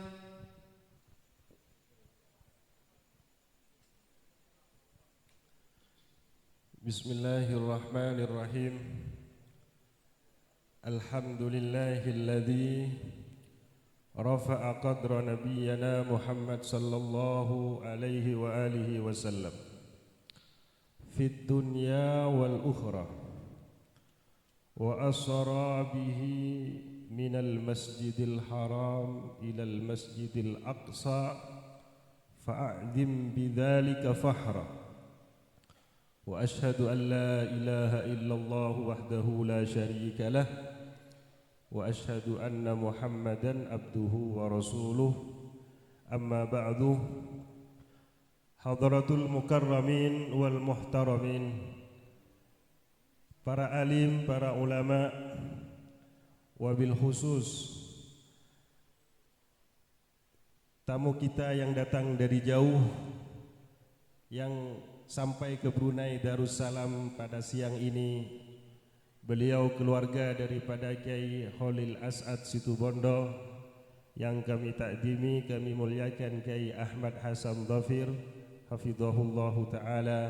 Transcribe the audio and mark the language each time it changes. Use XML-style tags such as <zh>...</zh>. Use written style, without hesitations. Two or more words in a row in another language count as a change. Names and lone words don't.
<ar>بسم الله الرحمن الرحيم. الحمد لله الذي رفع قدر نبينا محمد صلى الله عليه وعلى آله وسلم في الدنيا والأخرى وأسرى به من المسجد الحرام إلى المسجد الأقصى فأعظم بذلك فخرا وأشهد أن لا إله إلا الله وحده لا شريك له وأشهد أن محمدا عبده ورسوله. أما بعد. حضرة المكرمين والمحترمين,</ar> <ms>para alim, para ulama,</ms> <ar>وبالخصوص</ar> <ms>tamu kita yang datang dari jauh, yang sampai ke Brunei Darussalam pada siang ini. Beliau keluarga daripada Kiai Khalil As'ad Situbondo, yang kami takdimi, kami muliakan Kiai Ahmad Hasan Dhafir</ms> <ar>حفظه الله تعالى.</ar>